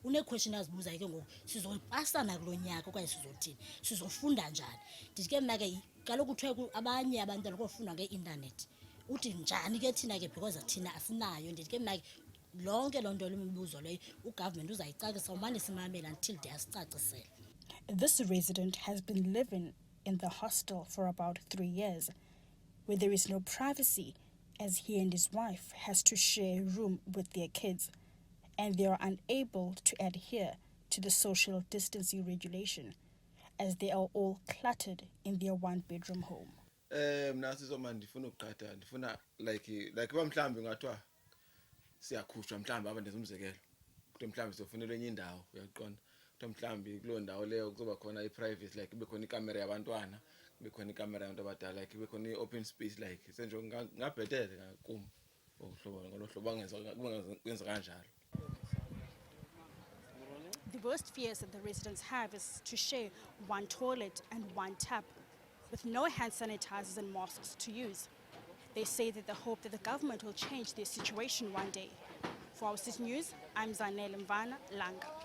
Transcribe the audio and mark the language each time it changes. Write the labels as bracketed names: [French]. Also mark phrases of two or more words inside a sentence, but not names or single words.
[Xhosa] Une-question azibuzayo ke ngoku sizopasana kulo nyaka okanye sizothini, sizofunda njani. Ndithi ke mna ke kaloku kuthiwe abanye abantwana kofundwa ngeintanethi, uthi njani ke thina ke because thina asinayo. Ndithi ke mna ke lonke loo nto lemibuzo leyo ugovernment uzayicacisa umane simamela until ndiyasicacisela. [English] This resident has been living in the hostel for about 3 years, where there is no privacy, as he and his wife has to share a room with their kids, and they are unable to adhere to the social distancing regulation, as they are all cluttered in their one-bedroom home. [Xhosa] Mna sizoma ndifuna ukuqhatha, ndifuna like uba mhlawumbi ngathiwa siyakhushwa mhlawumbi aba ndenza umzekelo kuthiwa mhlawumbi sizofunelwa enye indawo, uyaqonda, kuthiwa mhlawumbi kuloo ndawo leyo kuzoba khona i-privacy, like kube khona ikamera yabantwana, kube khona ikamera yabantu abadala, like kube khona i- [English] open space, [Xhosa] like senje ngabhetele kum ngolo hlobo kwenza kanjalo. [English] The worst fears that the residents have is to share one toilet and one tap, with no hand sanitizers and masks to use. They say that they hope that the government will change their situation one day. For our City News, I'm Zanele Mvana, Langa.